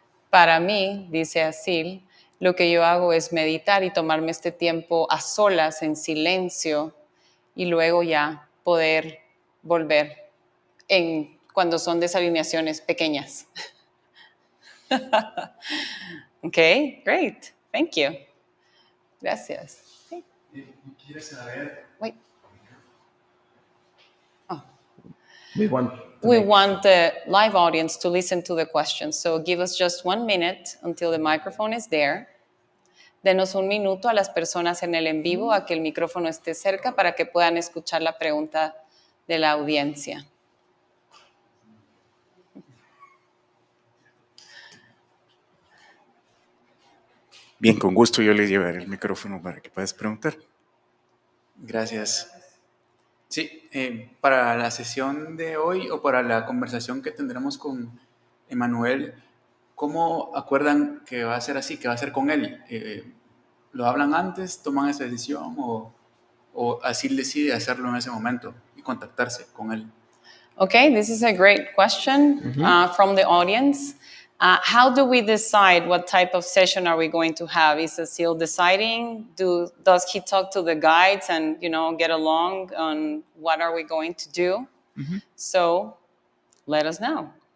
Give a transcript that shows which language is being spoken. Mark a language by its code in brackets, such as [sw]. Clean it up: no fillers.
[es] Para mí, dice Asil, lo que yo hago es meditar y tomarme este tiempo a solas, en silencio, y luego ya poder volver cuando son desalineaciones pequeñas. [en] Okay, great. Thank you. [es] Gracias. [en] Okay. [es] Quisiera saber. [en] Wait. We want the live audience to listen to the questions. So give us just 1 minute until the microphone is there. [es] Denos un minuto a las personas en el en vivo a que el micrófono esté cerca para que puedan escuchar la pregunta de la audiencia. Bien, con gusto yo les llevaré el micrófono para que puedas preguntar. Gracias. Sí, para la sesión de hoy o para la conversación que tendremos con Emmanuel, ¿cómo acuerdan que va a ser así, que va a ser con él? ¿Lo hablan antes, toman esa decisión o así decide hacerlo en ese momento y contactarse con él? [en] Okay, this is a great question from the audience. How do we decide what type of session are we going to have? Is Asil deciding? Does he talk to the guides and get along on what are we going to do? So let us know.